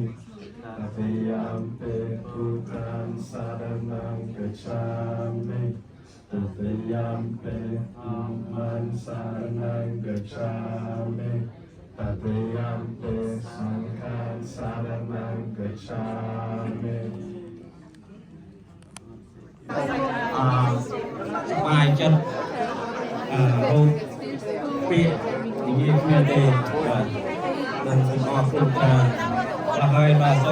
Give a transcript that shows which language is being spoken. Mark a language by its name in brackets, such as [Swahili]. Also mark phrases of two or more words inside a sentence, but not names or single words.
[Pali] Tatiyampi buddhaṃ saraṇaṃ gacchāmi. Tatiyampi dhammāṃ saraṇaṃ gacchāmi. Tatiyampi sanghaṃ saraṇaṃ gacchāmi. [Khmer] បាយចិត្តរូបពាក្យនិយាយគ្នាទេបាទនឹងសូមអរគុណច្រើនហើយបាទសូ